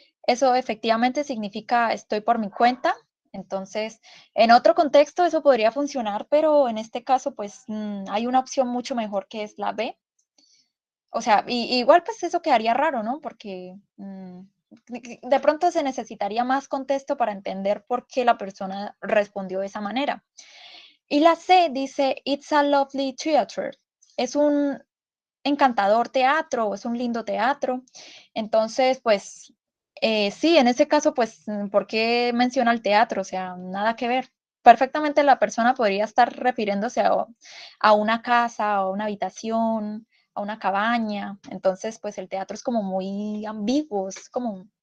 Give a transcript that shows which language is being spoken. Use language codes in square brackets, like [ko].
[es] Eso efectivamente significa estoy por mi cuenta. Entonces, en otro contexto eso podría funcionar, pero en este caso, pues hay una opción mucho mejor que es la B. O sea, igual pues eso quedaría raro, ¿no? Porque de pronto se necesitaría más contexto para entender por qué la persona respondió de esa manera. Y la C dice, [en] It's a lovely theater. [es] Es un encantador teatro, es un lindo teatro. Entonces, pues, sí, en ese caso, pues, ¿por qué menciona el teatro? O sea, nada que ver. Perfectamente la persona podría estar refiriéndose a una casa, a una habitación, a una cabaña. Entonces, pues el teatro es como muy ambiguo, es como